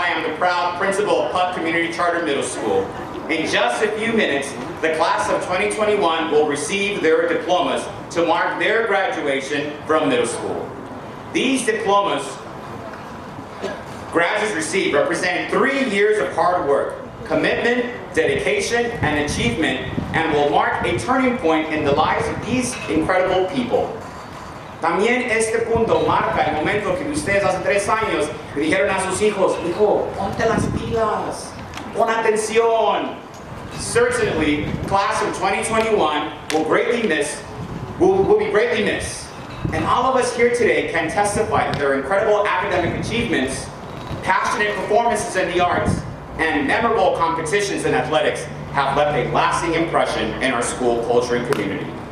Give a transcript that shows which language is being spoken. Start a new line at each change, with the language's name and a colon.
English: I am the proud principal of Putt Community Charter Middle School. In just a few minutes, the class of 2021 will receive their diplomas to mark their graduation from middle school. These diplomas graduates receive represent 3 years of hard work, commitment, dedication, and achievement, and will mark a turning point in the lives of these incredible people.
Spanish: También este punto marca el momento que ustedes hace 3 años le dijeron a sus hijos, hijo, ponte las pilas, pon atención.
English: Certainly, class of 2021 will be greatly missed. And all of us here today can testify that their incredible academic achievements, passionate performances in the arts, and memorable competitions in athletics have left a lasting impression in our school culture and community.